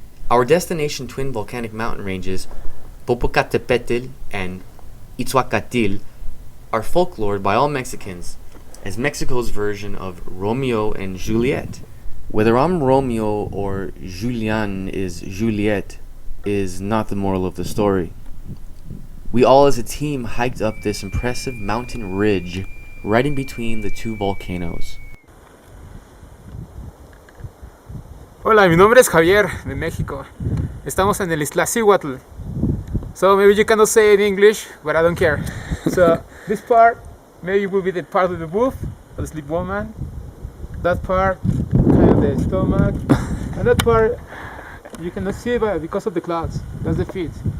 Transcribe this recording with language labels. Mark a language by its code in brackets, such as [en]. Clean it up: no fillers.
[en] Our destination twin volcanic mountain ranges, Popocatépetl and Iztaccíhuatl, are folklored by all Mexicans as Mexico's version of Romeo and Juliet. Whether I'm Romeo or Julianne is Juliet is not the moral of the story. We all as a team hiked up this impressive mountain ridge right in between the two volcanoes. [es] Hola, mi nombre es Javier de México. Estamos en el Iztaccíhuatl. [en] So maybe you cannot say it in English, but I don't care. So this part maybe will be the part of the booth, of the sleep woman. That part, kind of the stomach. And that part, you cannot see but because of the clouds. That's the feet.